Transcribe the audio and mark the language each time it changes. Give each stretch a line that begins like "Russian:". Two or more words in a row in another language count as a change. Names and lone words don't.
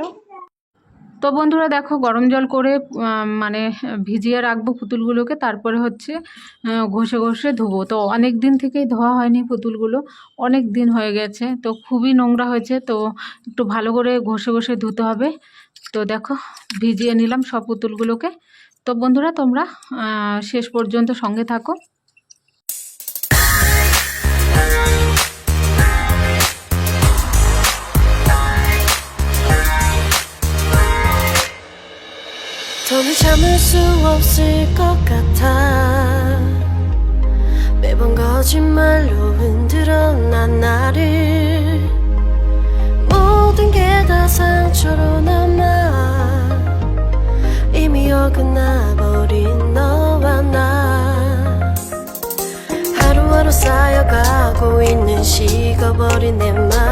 Bangla: তো বন্ধুরা দেখো, গরম জল করে মানে ভিজিয়ে রাখবো পুতুলগুলোকে, তারপরে হচ্ছে ঘষে ঘষে ধুবো। তো অনেক দিন থেকেই ধোয়া হয়নি পুতুলগুলো, অনেক দিন হয়ে গেছে, তো খুবই নোংরা হয়েছে। তো একটু ভালো করে ঘষে ঘষে ধুতে হবে। তো দেখো, ভিজিয়ে নিলাম সব পুতুলগুলোকে। তো বন্ধুরা তোমরা শেষ পর্যন্ত সঙ্গে থাকো।
Korean: 더는 참을 수 없을 것 같아 매번 거짓말로 흔들어 난 나를 모든 게 다 상처로 남아 이미 어긋나버린 너와 나 하루하루 쌓여가고 있는 식어버린 내 맘